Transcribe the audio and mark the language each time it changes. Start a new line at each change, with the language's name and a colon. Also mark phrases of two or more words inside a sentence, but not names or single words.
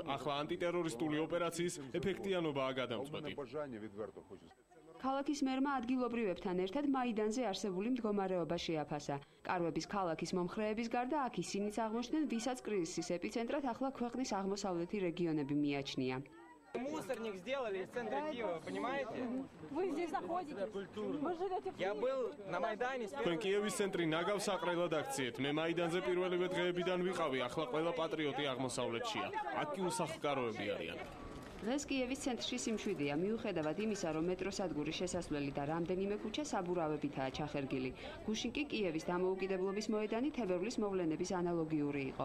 Georgian: ახლა ანტიტერორისტული ოპერაციის ეფექტიანობაა გადამწყვეტი. ქალაქის მერმა ადგილობრივებთან ერთად მაიდანზე არსებული მდგომარეობა შეაფასა. კარვების ქალაქის მომხრეების გარდა აქ ისინიც აღმოჩნდნენ, ვისაც კრიზისის ეპიცენტრად ახლა ქვეყნის აღმოსავლეთი რეგიონები მიაჩნია.
Russian: Мусорник сделали в центре Киева, понимаете? Вы здесь находитесь? Вы живете в Я был на Майдане.
Georgian: Თქვენ კიევის ცენტრი ნაგავს საყრელად აქციეთ. მე მაიდანზე პირველივე დღეებიდან ვიყავი, ახლა ყველა პატრიოტი აღმოსავლეთშია. აქ კი უსახლკაროები არიან. დღეს კიევის ცენტრში სიმშვიდეა, მიუხედავად იმისა, რომ მეტროსადგურის შესასვლელი და რამდენიმე ქუჩა საბურავებითაა ჩახერგილი. გუშინ კი კიევის დამოუკიდებლობის მოედანი თებერვლის მოვლენების ანალოგიური იყო.